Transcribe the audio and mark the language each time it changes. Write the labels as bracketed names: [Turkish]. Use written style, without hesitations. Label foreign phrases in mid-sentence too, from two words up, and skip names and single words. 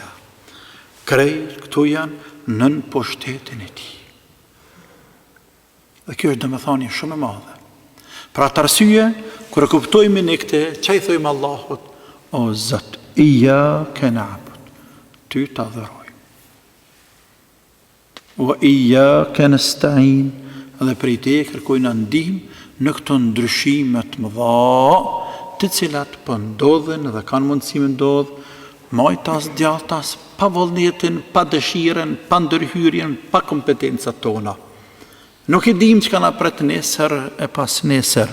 [Albanian] Krejt këtu janë nën pushtetin e tij. Dhe kjo është domethënie shumë e madhe. Pra të arsye, kur e kuptojmë ne këtë, çaj thojmë Allahut, o Zot, [Arabic] إياك نعبد, [Albanian] ty të adhurojmë. [Arabic] وإياك نستعين, [Albanian] dhe prej te kërkojnë ndihmë në këto ndryshime të mëdha, të cilat po ndodhen dhe kanë mundësi me ndodh, majtas, djathtas, pa vullnetin, pa dëshiren, pa ndërhyrjen, pa kompetencat tona. Nuk e dim që kanë apret nesër e pas nesër.